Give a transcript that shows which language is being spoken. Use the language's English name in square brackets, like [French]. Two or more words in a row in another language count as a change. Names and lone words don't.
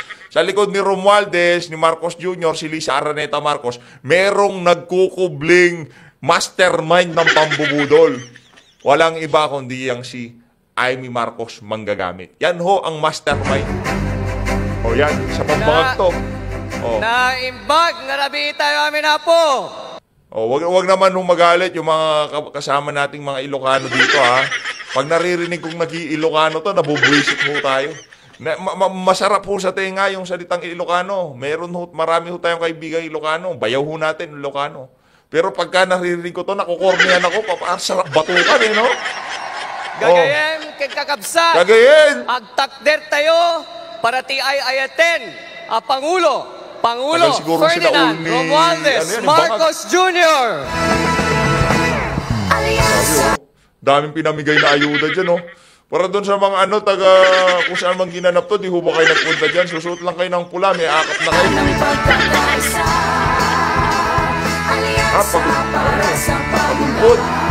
[Filipino] Sa likod ni Romualdez, ni Marcos Jr., si Lisa Araneta Marcos, merong nagkukubling mastermind ng pambubudol. Walang iba kundi yang si Amy Marcos Manggagamit. Yan ho ang mastermind. Yan, sa pambangag to. [Iloko] Naimbag, narabi tayo amin na po. [Filipino] Wag naman nung magalit yung mga kasama nating mga Ilocano dito, ha. Pag naririnig kong nag-i-Ilocano to, nabubuisit ho tayo. Masarap ho sa tenga yung salitang Ilocano. Marami ho tayong kaibigan Ilocano. Bayaw ho natin Ilocano. Pero pagka naririnig ko to, nakukornihan ako, sarap batukan, no? [Iloko] Gagayen, kakabsat. Gagayen. Agtakder tayo, para ti ay ayaten, Pangulo Ferdinand Romualdez Marcos Jr. [Filipino] Daming pinamigay na ayuda dyan, oh. Para doon sa mga kung saan man ginanap to, di ho ba kayo nagpunta dyan? Susuot lang kayo ng pula, may akap na kayo. Pagulpod.